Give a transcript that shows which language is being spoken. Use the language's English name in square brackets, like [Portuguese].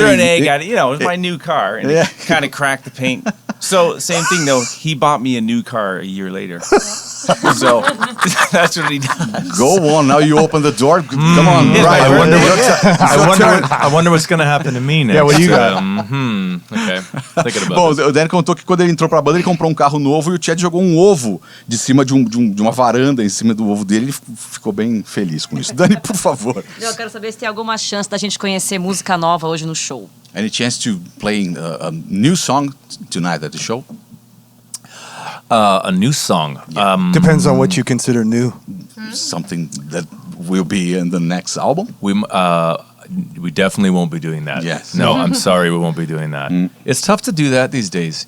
[English] Threw an egg at it. You know, it was my new car, and Yeah. it kind of cracked the paint. So same thing though. He bought me a new car a year later. So that's what he does. Go on, now you open the door. Come on, Yeah, right. I wonder I wonder what's going to happen to me next. Yeah, what do you got? Okay. Thinking about [Portuguese] Bom, [English] this. [Portuguese] o Dane contou que quando ele entrou pra banda, ele comprou um carro novo e o Chad jogou um ovo de cima de uma varanda em cima do ovo dele. Ele ficou bem feliz com isso. Dane, por favor. Eu quero saber se tem alguma chance da gente conhecer música nova hoje no show. [English] Any chance to play a new song tonight at the show? A new song. Depends on what you consider new. Something that will be in the next album? We definitely won't be doing that. Yes. No, I'm sorry, we won't be doing that. It's tough to do that these days.